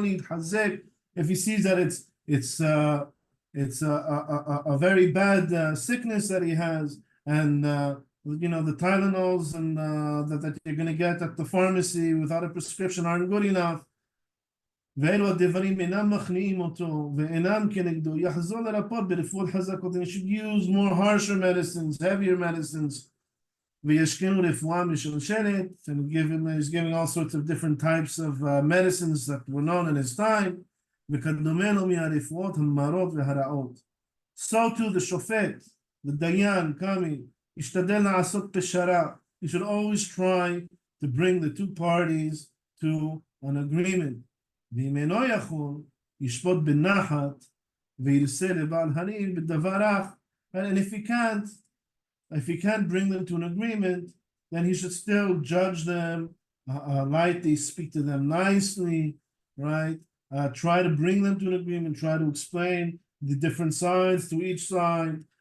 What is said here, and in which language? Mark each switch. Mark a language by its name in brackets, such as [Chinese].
[English] If he sees that it's a very bad sickness that he has, and the Tylenols and that you're going to get at the pharmacy without a prescription aren't good enough, [Hebrew] ואלו הדברים אינם מכניעים אותו ואינם כנגדו, יחזור לרפות ברפואות חזקות. [English] And he should use more harsher medicines, heavier medicines. [Hebrew] וישכנו רפואה משלשלת, [English] and he's giving all sorts of different types of medicines that were known in his time. [Hebrew] וכדומה לו מהרפואות המרות והרעות. [English] So too the shofet, the dayan coming, [Hebrew] ישתדל לעשות פשרה. [English] He should always try to bring the two parties to an agreement. [Hebrew] ואם אינו יכול, ישפוט בנחת וירסה לבעל הריב בדברך. [English] And if he can't bring them to an agreement, then he should still judge them lightly, speak to them nicely, right? Try to bring them to an agreement, try to explain the different sides to each side.